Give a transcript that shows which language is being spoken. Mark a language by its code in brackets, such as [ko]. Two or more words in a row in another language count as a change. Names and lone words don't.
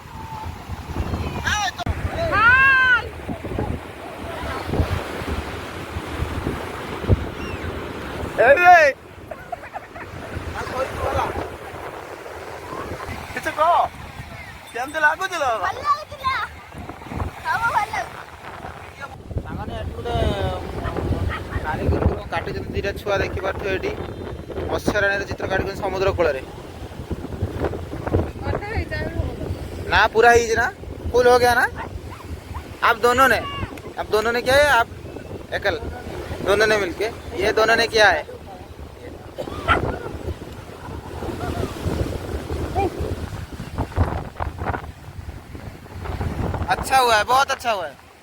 [or] କିଛି କହ କେମିତି ଲାଗୁଛି ଲୋ? ସାଙ୍ଗମାନେ ଏଠି ଗୋଟେ କାରିଗର କାଟିଛନ୍ତି ଦିଟା ଛୁଆ ଦେଖିପାରୁଥିବେ ଏଠି ମତ୍ସ୍ୟରାଣୀର ଚିତ୍ର କାଟିଛନ୍ତି ସମୁଦ୍ର କୂଳରେ। [hi] ना पूरा ही ना फुल हो गया ना। आप दोनों ने क्या है? आप एकल दोनों ने मिलके ये दोनों ने क्या है? अच्छा हुआ है बहुत अच्छा हुआ है।